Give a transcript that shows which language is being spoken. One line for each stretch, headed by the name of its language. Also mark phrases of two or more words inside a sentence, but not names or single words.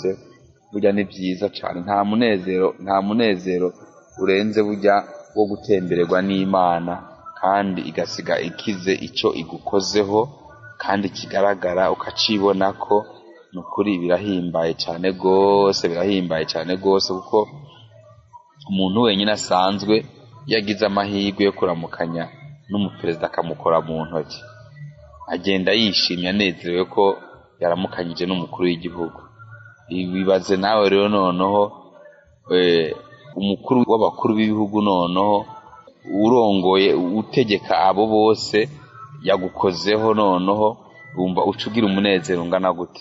Kinyarwanda: Burya ni byiza cyane, nta munezero urenze burya wo gutembererwa n'Imana, kandi igasiga ikize icyo igukozeho kandi kigaragara ukacibona ko nukuri. Birahimbaye cyane rwose, kuko umuntu wenyine asanzwe yagize amahirwe yo kuramukanya n'umuperezida akamukora mu ntoki, agenda yishimye anezerewe ko yaramukanyije n'umukuru w'igihugu. Bibaze nawe rero noneho umukuru w'abakuru b'ibihugu noneho urongoye utegeka abo bose yagukozeho, noneho wumva ucugira umunezero ungana gute.